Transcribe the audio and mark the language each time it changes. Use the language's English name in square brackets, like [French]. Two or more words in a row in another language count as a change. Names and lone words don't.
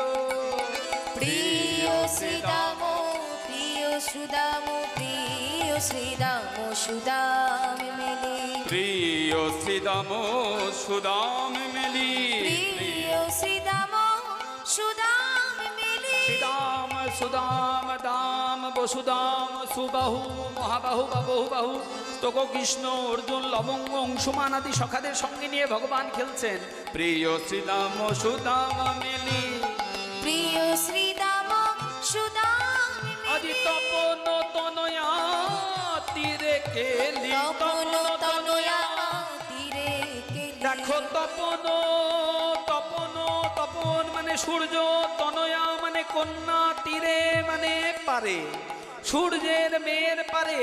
[Bangla] প্রিয় শ্রীদাম, প্রিয় সুদাম, প্রিয় শ্রীদাম সুদাম মেলি, প্রিয় শ্রীদাম সুদাম মেলি, প্রিয় শ্রীদাম সুদাম মেলি। শ্রীদাম সুদাম দাম বসুদাম সুবাহু মহাবাহু বা বহুবাহু তোক কৃষ্ণ অর্জুন লবঙ্গ অংশুমান আদি সখাদের সঙ্গে নিয়ে ভগবান খেলছেন। প্রিয় শ্রীদাম সুদাম মেলি, প্রিয় শ্রীদাম সুদাম আজি মেলি, তপন তনয়া তীরে কেলি, তপন তনয়া তীরে কেলি। দেখো তপন, তপন তপন মানে সূর্য, তনয়া মানে কন্যা, তীরে মানে পারে, সূর্যের মেয়ের পারে।